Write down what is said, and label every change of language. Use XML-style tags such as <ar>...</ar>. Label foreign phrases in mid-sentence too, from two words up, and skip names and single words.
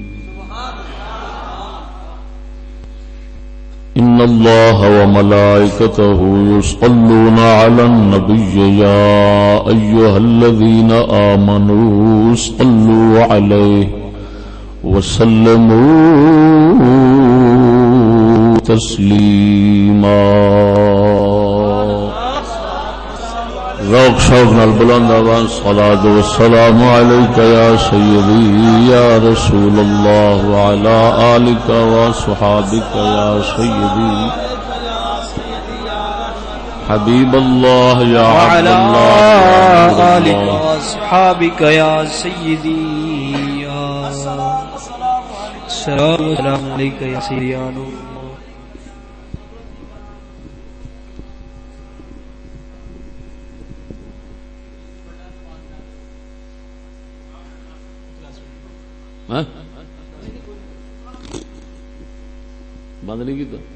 <ar>إن الله وملائكته يصلون على النبي يا أيها الذين آمنوا صلوا عليه وسلموا تسليما</ar> <pa>ذوق شوق نال بلند آواز</pa> <ar>صلاة والسلام عليك يا سيدي يا رسول الله وعلى آلك وصحابك يا سيدي حبيب الله يا عبد الله وعلى آلك وصحابك يا سيدي يا السلام عليك يا سيدي يا نور</ar> <pa>بند نہیں کیتا</pa>